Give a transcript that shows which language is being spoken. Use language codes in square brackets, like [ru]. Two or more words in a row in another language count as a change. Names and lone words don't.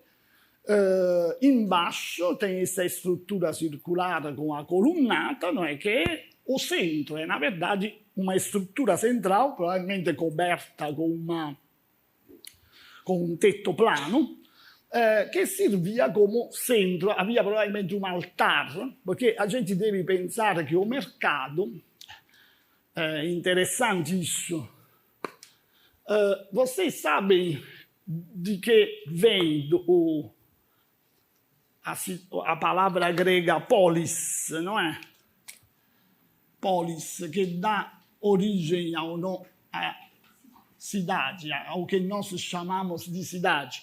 [pt] Embaixo tem essa estrutura circular com a colunata, não é? Que é o centro. É, na verdade, uma estrutura central, provavelmente coberta com um teto plano, [it] che servia come centro. [pt] Havia provavelmente um altar, porque a gente deve [it] pensare che [pt] o mercado... interessante isso. Vocês sabem de que vem a palavra grega polis, não é? Polis, que dá origem à cidade, ao que nós chamamos de cidade.